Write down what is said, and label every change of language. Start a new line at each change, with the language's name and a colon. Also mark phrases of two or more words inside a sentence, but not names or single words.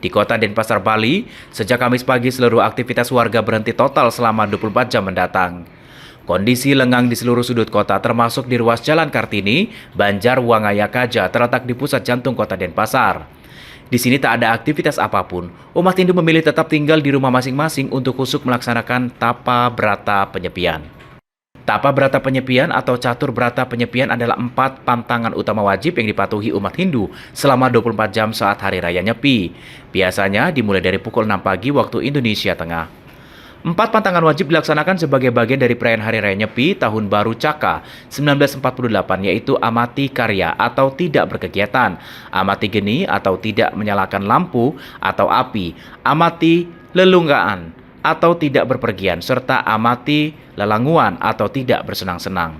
Indonesian: Di kota Denpasar, Bali, sejak Kamis pagi seluruh aktivitas warga berhenti total selama 24 jam mendatang. Kondisi lengang di seluruh sudut kota termasuk di ruas Jalan Kartini, Banjar Wangaya Kaja terletak di pusat jantung kota Denpasar. Di sini tak ada aktivitas apapun. Umat Hindu memilih tetap tinggal di rumah masing-masing untuk khusyuk melaksanakan tapa brata penyepian. Tapa brata penyepian atau catur brata penyepian adalah 4 pantangan utama wajib yang dipatuhi umat Hindu selama 24 jam saat Hari Raya Nyepi. Biasanya dimulai dari pukul 6 pagi waktu Indonesia Tengah. 4 pantangan wajib dilaksanakan sebagai bagian dari perayaan Hari Raya Nyepi Tahun Baru Caka 1948, yaitu amati karya atau tidak berkegiatan, amati geni atau tidak menyalakan lampu atau api, amati lelunggaan atau tidak berpergian, serta amati lelanguan atau tidak bersenang-senang.